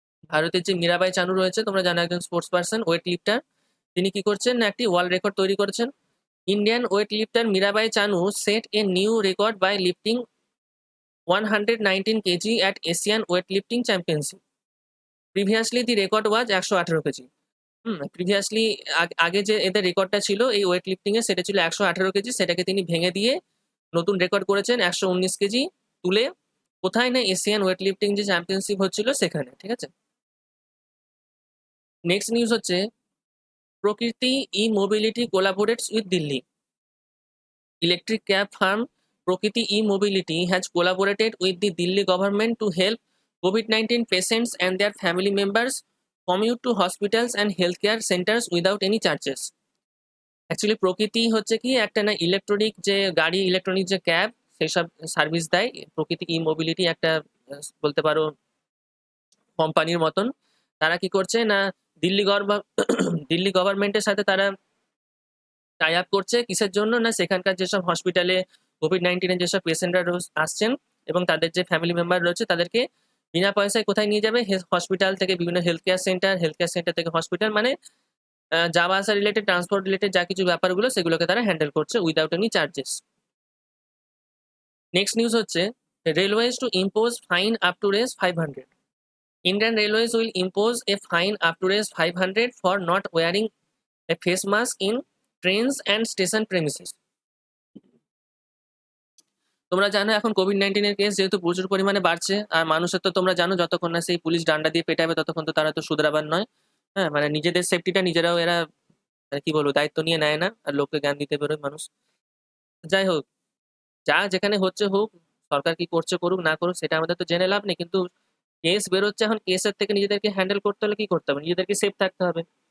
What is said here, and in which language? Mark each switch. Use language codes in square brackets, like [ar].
[bn] ভারতের যে মীরাবাই চানু রয়েছে, তোমরা জানো একজন স্পোর্টস পার্সন, ওয়েট লিফটার, তিনি কি করছেন না, একটি ওয়ার্ল্ড রেকর্ড তৈরি করেছেন। [en] Indian weight lifter Mirabai Chanu set a new record by lifting 119 kg at Asian weightlifting championship. Previously the record was 118 kg. [bn] Previously আগে যে এদের রেকর্ডটা ছিল এই ওয়েট লিফটিং এ, সেটা ছিল 118 কেজি। সেটাকে তিনি ভেঙে দিয়ে নতুন রেকর্ড করেছেন 119 কেজি তুলে। কোথায় না, এশিয়ান ওয়েট লিফটিং যে চ্যাম্পিয়নশিপ হচ্ছিল সেখানে, ঠিক আছে। নেক্সট নিউজ হচ্ছে, [en] Prakriti e-mobility collaborates with Delhi. Electric cab firm Prakriti e-mobility has collaborated with the Delhi government to help COVID-19 patients and their family members commute to hospitals and healthcare centers without any charges. [bn] Actually প্রকৃতি হচ্ছে কি একটা না electronic যে গাড়ি, electronic যে cab সেসব service দেয়। প্রকৃতি ই মোবিলিটি একটা বলতে পারো কোম্পানির মতন। তারা কি করছে না দিল্লি দিল্লি গভর্নমেন্টের সাথে তারা টাই আপ করছে কিসের জন্য, না সেখানকার যেসব হসপিটালে কোভিড-19 এর যেসব পেশেন্টরা আসছেন এবং তাদের যে ফ্যামিলি মেম্বার রয়েছে তাদেরকে বিনা পয়সায় কোথায় নিয়ে যাবে, হসপিটাল থেকে বিভিন্ন হেলথ কেয়ার সেন্টার থেকে হসপিটাল, মানে যাওয়া আসা রিলেটেড, ট্রান্সপোর্ট রিলেটেড যা কিছু ব্যাপারগুলো সেগুলোকে তারা হ্যান্ডেল করছে [en] Without any charges. Next news হচ্ছে railways to impose fine up to রেজ 500. Indian Railways will impose a fine up to রেজ 500 for not wearing a face mask in trains and station premises. [bn] তোমরা জানো এখন COVID-19 এর case যেহেতু প্রচুর পরিমাণে বাড়ছে, আর মানুষের তো তোমরা জানো যতক্ষণ না সেই পুলিশ ডান্ডা দিয়ে পেটাবে ততক্ষণ তো তারা তো শুধরাবার নয়। হ্যাঁ, মানে নিজেদের সেফটিটা নিজেরাও এরা কি বলবো দায়িত্ব নিয়ে নেয় না, আর লোককে জ্ঞান দিতে বেরোয় মানুষ। যাই হোক, যা যেখানে হচ্ছে হোক, সরকার কি করছে করুক না করুক সেটা আমাদের তো জেনে লাভ নেই, কিন্তু কেস বেরোচ্ছে এখন, কেসের থেকে নিজেদেরকে হ্যান্ডেল করতে হলে কি করতে হবে, নিজেদেরকে সেফ থাকতে হবে।